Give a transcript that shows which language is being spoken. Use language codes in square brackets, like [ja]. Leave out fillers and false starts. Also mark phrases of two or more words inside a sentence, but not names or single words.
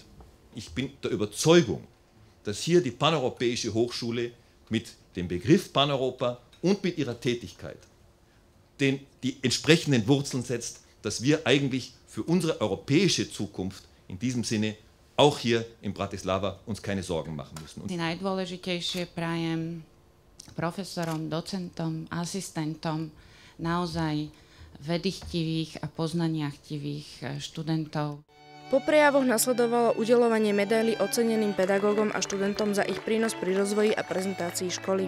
[de] Ich bin der Überzeugung, dass hier die Paneuropäische Hochschule mit dem Begriff Paneuropa und mit ihrer Tätigkeit die entsprechenden Wurzeln setzt, dass wir eigentlich für unsere europäische Zukunft in diesem Sinne auch hier in Bratislava uns keine Sorgen machen müssen. [sk] Najdôležitejšie prajem profesorom, docentom, asistentom naozaj vedychtivých a poznaniachtivých študentov. Po prejavoch nasledovalo udeľovanie medailí oceneným pedagógom a študentom za ich prínos pri rozvoji a prezentácii školy.